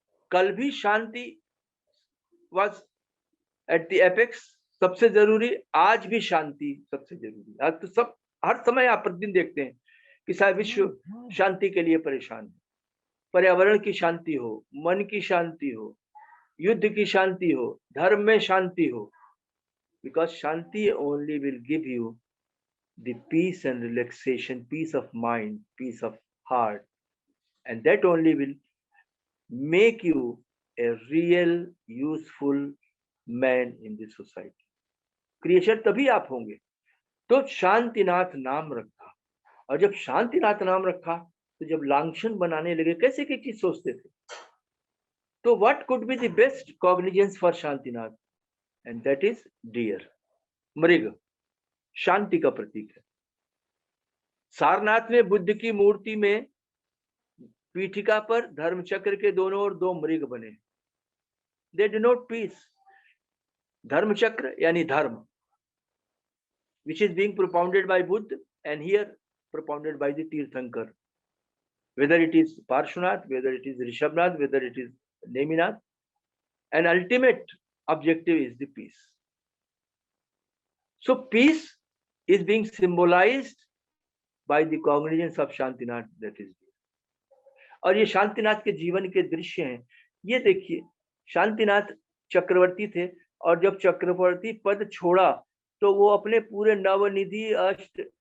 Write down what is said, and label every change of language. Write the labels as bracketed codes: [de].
[hi] कल भी शांति [en] was at the apex, [hi] सबसे जरूरी, आज भी शांति सबसे जरूरी। आज तो सब हर समय आप प्रतिदिन देखते हैं कि सारा विश्व शांति के लिए परेशान है। पर्यावरण की शांति हो, [en] मन की शांति हो, युद्ध की शांति हो, धर्म में शांति हो, because shanti only will give you the peace and relaxation, peace of mind, peace of heart, and that only will make you a real useful man in the society. [hi] Creation तभी आप होंगे। तो शांतिनाथ नाम रखा, और जब शांतिनाथ नाम रखा तो जब लांछन बनाने लगे, कैसे की चीज सोचते थे, तो [en] what could be the best cognizance for Shantinath, and that is deer, [hi] मृग, शांति का प्रतीक है। सारनाथ में बुद्ध की मूर्ति में पीठिका पर धर्मचक्र के दोनों ओर 2 मृग बने, [en] They denote peace. [hi] धर्मचक्र यानी धर्म, [en] which is being propounded by Buddha, and here propounded by the Tirthankar, whether it is Parshvanath, whether it is Rishabhnath, whether it is Neminath, and ultimate objective is the peace. So peace is being symbolized by the cognizance of Shantinath that is there. [hi] और ये शांतिनाथ के जीवन के दृश्य हैं. ये देखिए, शांतिनाथ चक्रवर्ती थे और जब चक्रवर्ती पद छोड़ा तो वो अपने पूरे नवनिधि अष्ट